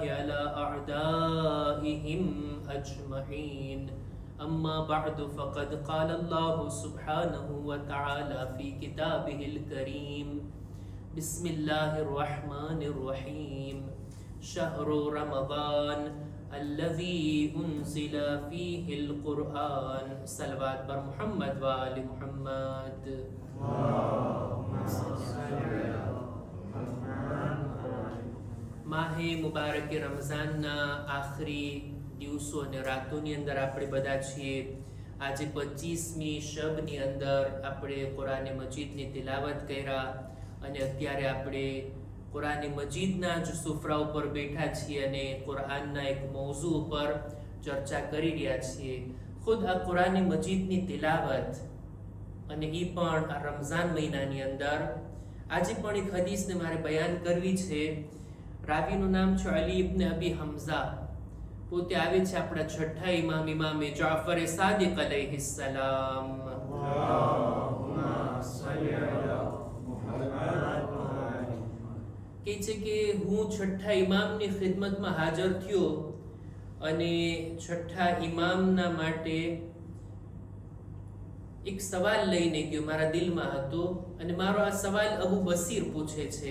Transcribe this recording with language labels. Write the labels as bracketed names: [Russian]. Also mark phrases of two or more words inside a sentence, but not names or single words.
[Arabic] على أعدائهم أجمعين أما بعد فقد قال الله سبحانه وتعالى في كتابه الكريم بسم الله الرحمن الرحيم شهر رمضان الذي أنزل فيه القرآن صلوات بر محمد وآل محمد اللهم صل على محمد [Gujarati] માહે મુબારક રમઝાનના આખરી દિવસો અને રાતોની અંદર આપણે બધા છીએ. આજે 25મી શબની અંદર આપણે કુરાન મજીદની તિલાવત કર્યા અને અત્યારે આપણે કુરાન મજીદના જ સુફરા ઉપર બેઠા છીએ અને કુરાનના એક મૌઝુ ઉપર ચર્ચા કરી રહ્યા છીએ. ખુદ આ કુરાન મજીદની તિલાવત અને એ પણ આ રમઝાન મહિનાની અંદર આજે પણ એક હદીસને મારે બયાન કરવી છે. રાવીનું નામ છે અલી ઇબ્ન અબી હમઝા. પોતે આવે છે આપણા છઠ્ઠા ઇમામે જાફર સાદિક [Arabic] عليه السلام. اللهم صل على محمد [Gujarati] કહે છે કે હું છઠ્ઠા ઇમામની ખિદમતમાં હાજર થયો અને છઠ્ઠા ઇમામના માટે એક સવાલ લઈને ગયો. મારા દિલમાં હતો અને મારો આ સવાલ અબુ બસીર પૂછે છે.